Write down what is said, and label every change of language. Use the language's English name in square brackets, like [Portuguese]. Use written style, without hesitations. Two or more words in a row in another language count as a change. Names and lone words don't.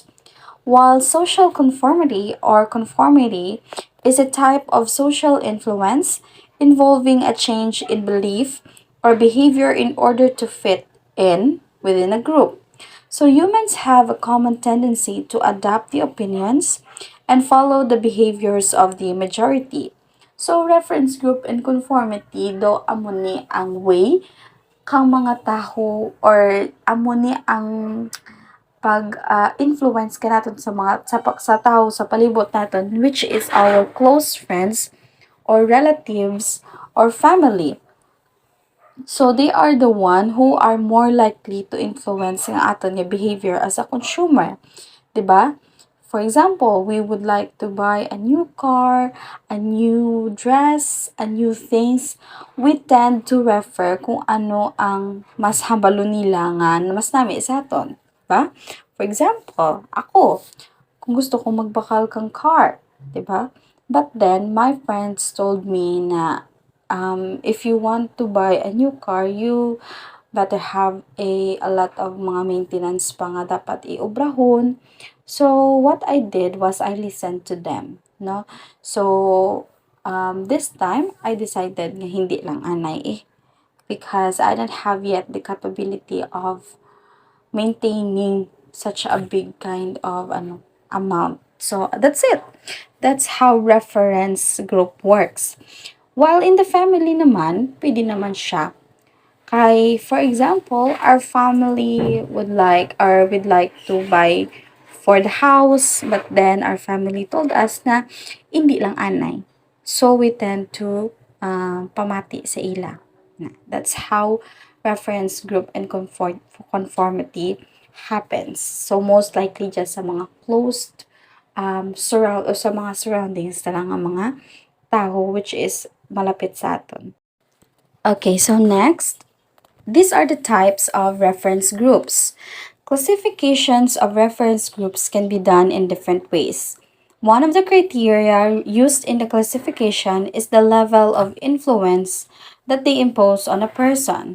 [English] While social conformity is a type of social influence involving a change in belief or behavior in order to fit in within a group. So humans have a common tendency to adopt the opinions and follow the behaviors of the majority. So reference group and conformity [Hiligaynon] do amo ni ang way kang mga taho or amo ni ang pag-influence ka natin sa mga sa tao sa palibot natin, [English] which is our close friends or relatives or family. So they are the one who are more likely to influence [Hiligaynon] ang aton nga [English] behavior as a consumer, 'di ba? For example, we would like to buy a new car, a new dress, a new things. We tend to refer [Hiligaynon] kung ano ang mas hambalo nila nga na mas nami sa aton, ba? [English] For example, [Hiligaynon] ako, kung gusto kong magbakal kang car, 'di ba? [English] But then my friends told me na if you want to buy a new car, you better have a lot of mga maintenance [Hiligaynon] pa nga dapat iobrahon. [English] So, what I did was I listened to them, no? So, this time, I decided [Hiligaynon] nga hindi lang anay [English] because I don't have yet the capability of maintaining such a big kind of amount. So, that's it. That's how reference group works. While in the family [Hiligaynon] naman, pwede naman siya. [English] For example, our family would like to buy for the house, but then our family told us [Hiligaynon] na hindi lang anay. [English] So we tend to [Hiligaynon] pamati sa ila. [English] That's how reference group and conformity happens. So most likely just [Hiligaynon] sa mga closed o sa mga surroundings na lang ang mga tao [English] which is [Hiligaynon] malapit sa aton. [English] Okay, so next, these are the types of reference groups. Classifications of reference groups can be done in different ways. One of the criteria used in the classification is the level of influence that they impose on a person.